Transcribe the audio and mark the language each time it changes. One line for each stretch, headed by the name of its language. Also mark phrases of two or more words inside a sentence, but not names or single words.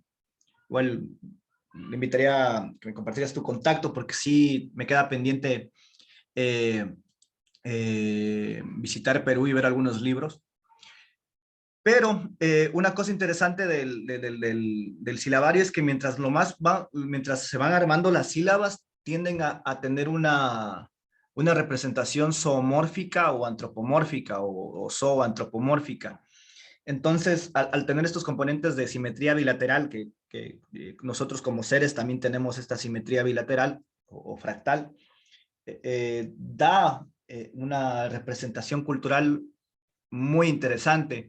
Spanish: Igual le invitaría a que me compartieras tu contacto porque sí me queda pendiente visitar Perú y ver algunos libros. Pero una cosa interesante del silabario es que mientras se van armando las sílabas, tienden a tener una representación zoomórfica o antropomórfica o zooantropomórfica. Entonces, al tener estos componentes de simetría bilateral, que nosotros como seres también tenemos esta simetría bilateral o fractal, da una representación cultural muy interesante.